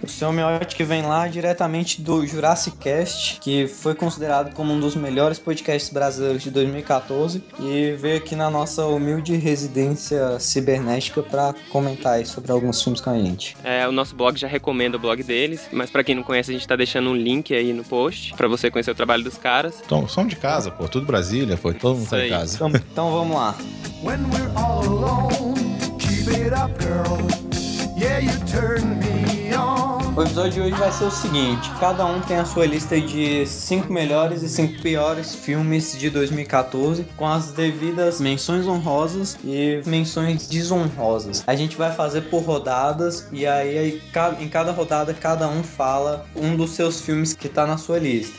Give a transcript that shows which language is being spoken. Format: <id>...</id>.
<pt>O seu Miotti que vem lá diretamente do Jurassic Cast, que foi considerado como um dos melhores podcasts brasileiros de 2014, e veio aqui na nossa humilde residência cibernética pra comentar aí sobre alguns filmes com a gente. É, o nosso blog já recomenda o blog deles, mas pra quem não conhece, a gente tá deixando um link aí no post pra você conhecer o trabalho dos caras. Então, somos de casa, pô. Tudo Brasília, pô. Todo mundo tá em casa. Então vamos lá.</pt> <en>When we're all alone, keep it up, girl. Yeah, you turn me on.</en> <pt>O episódio de hoje vai ser o seguinte: cada um tem a sua lista de 5 melhores e 5 piores filmes de 2014, com as devidas menções honrosas e menções desonrosas. A gente vai fazer por rodadas, e aí em cada rodada cada um fala um dos seus filmes que tá na sua lista.</pt>